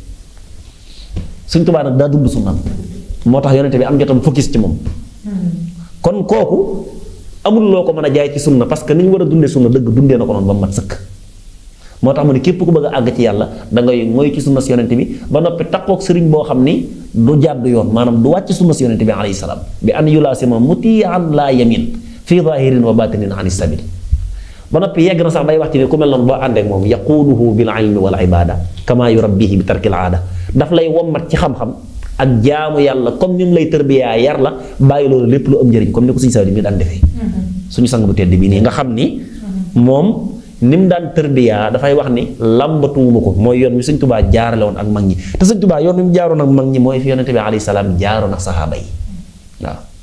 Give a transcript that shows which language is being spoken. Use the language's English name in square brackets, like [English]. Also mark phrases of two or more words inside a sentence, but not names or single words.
[Wolof] Sëñ Tuubaa nag daa dund sunnaam moo tax yonent bi am jotam focus ci moom kon kooku amul loo ko mën a jaay ci sunna [French] parce que [Wolof] ni ñu war a dundee sunna dëgg dundee na ko noonu ba mat sëkk moo tax mu ne képp ku bëgg a àgg ci yàlla da ngay mooy ci sunna si yonent bi ba noppi takkook sëriñ boo xam ni du jàdd yoon maanaam du wàcc sunna si yonent bi [Arabic] عليه السلام بأن يلازمه متيا لا يمين في ظاهر وباطن عن سبيل [Wolof] ba noppi yegg na sax day wax ci ne ku mel noonu boo àndeek moom [Arabic] يقوده بالعلم والعبادة كما يربيه بترك العادة [Wolof] daf lay wommat ci xam-xam ak jaamu yàlla comme ni mu lay tërbiyaa yar la bàyyi loolu lépp lu am njëriñ comme ni ko suñu saw di mi daan defee suñu sang bu tedd bi nii nga xam ni moom ni mu daan tërbiyaa dafay wax ni làmbatuwuma ko mooy yoon wi Sëñ Tuubaa jaarale woon ak mag ñi te Sëñ Tuubaa yoon wi mu jaaroon ak mag ñi mooy fi yonente bi [Arabic] عليه السلام [Wolof] jaaroon ak saxaaba yi waaw